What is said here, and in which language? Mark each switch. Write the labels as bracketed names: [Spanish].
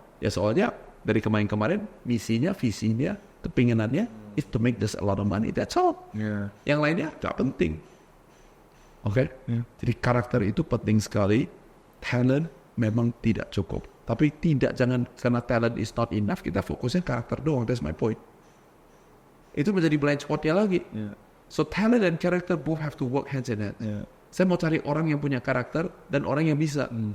[Indonesian] Ya soalnya dari kemarin-kemarin, misinya, visinya, kepinginannya, [English] is to make this a lot of money. That's all. [Indonesian] Yang lainnya gak penting. Oke? Jadi karakter itu penting sekali. Talent memang tidak cukup. Tapi jangan karena [English] talent is not enough, [Indonesian] kita fokusnya karakter doang. [English] That's my point. [Indonesian] Itu menjadi blind spotnya lagi. [English] So talent and character both have to work hands in hand. [Indonesian] Saya mau cari orang yang punya karakter dan orang yang bisa.